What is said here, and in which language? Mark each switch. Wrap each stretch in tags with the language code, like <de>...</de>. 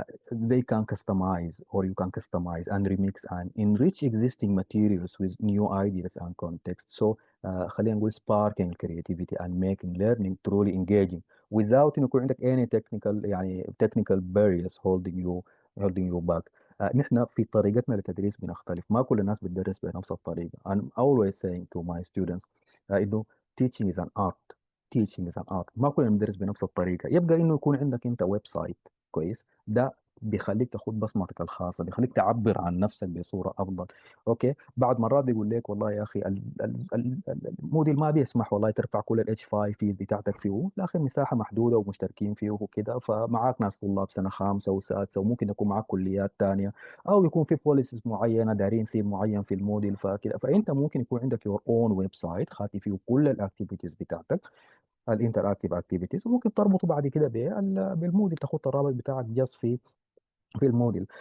<en>They can customize, or you can customize and remix and enrich existing materials with new ideas and context. So</en> <ar>خلينا نقول</ar> <en>sparking creativity and making learning truly engaging without</en> <ar>إنه يكون عندك</ar> <en>any technical يعني technical barriers holding you back.</en> <ar>نحن في طريقتنا للتدريس بنختلف، ما كل الناس بتدرس بنفس الطريقة.</ar> <en>I'm always saying to my students إنه teaching is an art. teaching is an art.</en> <ar>ما كلنا بندرس بنفس الطريقة. يبقى إنه يكون عندك أنت ويب سايت كويس، ده بيخليك تاخد بصمتك الخاصة، بيخليك تعبر عن نفسك بصورة أفضل. أوكي، بعد مرات بيقول لك والله يا أخي الموديل ما بيسمح والله ترفع كل الاتش 5 فيز بتاعتك فيه، لكن مساحة محدودة ومشتركين فيه وكده، فمعاك ناس طلاب سنة خامسة وسادسة وممكن يكون معاك كليات تانية، أو يكون في بوليسيز معينة دارين ثيم معين في الموديل فكده، فأنت ممكن يكون عندك يور اون ويب سايت خاطي فيه كل الاكتيفيتيز بتاعتك، الانتراكتيف اكتيفيتيز، وممكن تربطه بعد كده بالموديل، تاخد الرابط بتاعك جاست في الموديل.</ar>